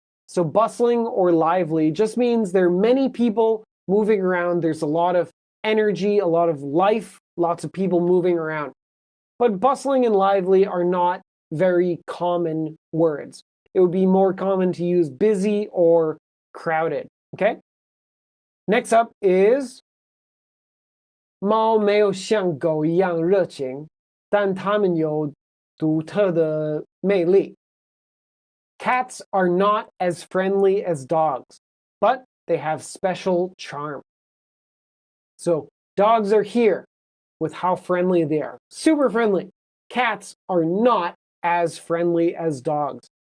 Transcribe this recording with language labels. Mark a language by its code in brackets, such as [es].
[en] So bustling or lively just means there are many people moving around. There's a lot of energy, a lot of life, lots of people moving around. But bustling and lively are not very common words. It would be more common to use busy or crowded, okay? Next up is [zh] 猫没有像狗一样热情，但它们有独特的魅力。 [en] Cats are not as friendly as dogs, but they have special charm. So dogs are here with how friendly they are. Super friendly. Cats are not as friendly as dogs.